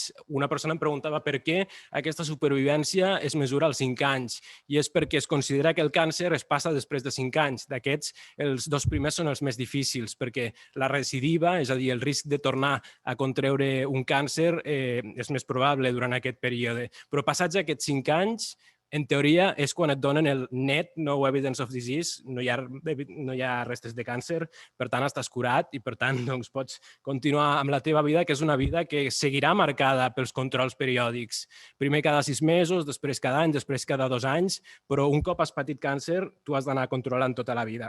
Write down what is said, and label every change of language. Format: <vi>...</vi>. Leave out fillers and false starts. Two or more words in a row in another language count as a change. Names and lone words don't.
<ca>Una persona em preguntava per què aquesta supervivència es mesura als 5 anys i és perquè es considera que el càncer es passa després de 5 anys. D'aquests, els 2 primers són els més difícils perquè la recidiva, és a dir, el risc de tornar a contreure un càncer és més probable durant aquest període. Però passats aquests 5 anys, en teoria, és quan et donen el net,</ca> <en>no evidence of disease,</en> <ca>no hi ha restes de càncer, per tant, estàs curat i, per tant, doncs, pots continuar amb la teva vida, que és una vida que seguirà marcada pels controls periòdics. Primer cada 6 mesos, després cada any, després cada 2 anys, però un cop has patit càncer, tu has d'anar controlant tota la vida.</ca>